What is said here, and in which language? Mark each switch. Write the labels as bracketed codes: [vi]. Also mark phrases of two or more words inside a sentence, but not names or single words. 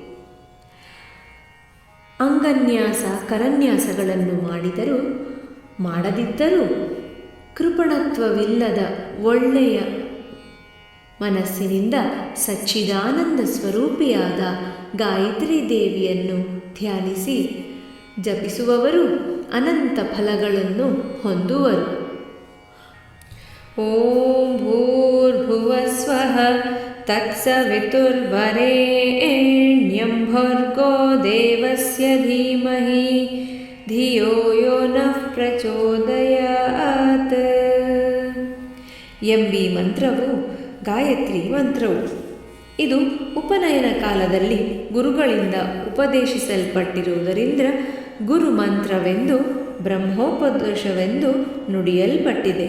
[kn] ಅಂಗನ್ಯಾಸ ಕರನ್ಯಾಸಗಳನ್ನು ಮಾಡದಿದ್ದರೂ ಕೃಪಣತ್ವವಿಲ್ಲದ ಒಳ್ಳೆಯ ಮನಸ್ಸಿನಿಂದ ಸಚ್ಚಿದಾನಂದ ಸ್ವರೂಪಿಯಾದ ಗಾಯತ್ರಿ ದೇವಿಯನ್ನು ಧ್ಯಾನಿಸಿ ಜಪಿಸುವವರು ಅನಂತ ಫಲಗಳನ್ನು ಹೊಂದುವರು. [sa] ಓಂ ಭೂರ್ಭುವಸ್ವಃ ತತ್ಸವಿತುರ್ವರೆಣ್ಯಂ ಭರ್ಗೋ ದೇವಸ್ಯ ಧೀಮಹಿ ಧಿಯೋ ಯೋ ನಃ ಪ್ರಚೋದಯಾತ್ [kn] ಎಂಬೀ ಮಂತ್ರವು ಗಾಯತ್ರಿ ಮಂತ್ರವು. ಇದು ಉಪನಯನ ಕಾಲದಲ್ಲಿ ಗುರುಗಳಿಂದ ಉಪದೇಶಿಸಲ್ಪಟ್ಟಿರುವುದರಿಂದ ಗುರು ಮಂತ್ರವೆಂದು ಬ್ರಹ್ಮೋಪದೇಶವೆಂದು ನುಡಿಯಲ್ಪಟ್ಟಿದೆ.